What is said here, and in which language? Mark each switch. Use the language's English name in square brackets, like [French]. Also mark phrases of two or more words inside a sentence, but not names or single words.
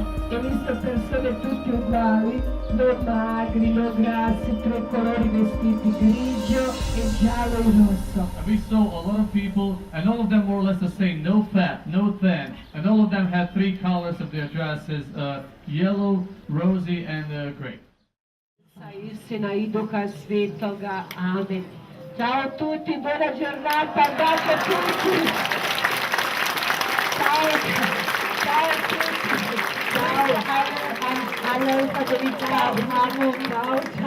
[Italian] Ho visto persone tutte uguali, non magri, non grassi, 3 colori vestiti, grigio e giallo e rosso. [English] And we saw a lot of people, and all of them more or less the same, no fat, no thin, and all of them had 3 colors of their dresses, yellow, rosy, and gray. [Croatian] Istina idu ka svetoga, amen. [Italian] Ciao a tutti, buona giornata, un bacio a tutti. Ciao, ciao a tutti. Ciao, hallo Federica, Manu, ciao, ciao.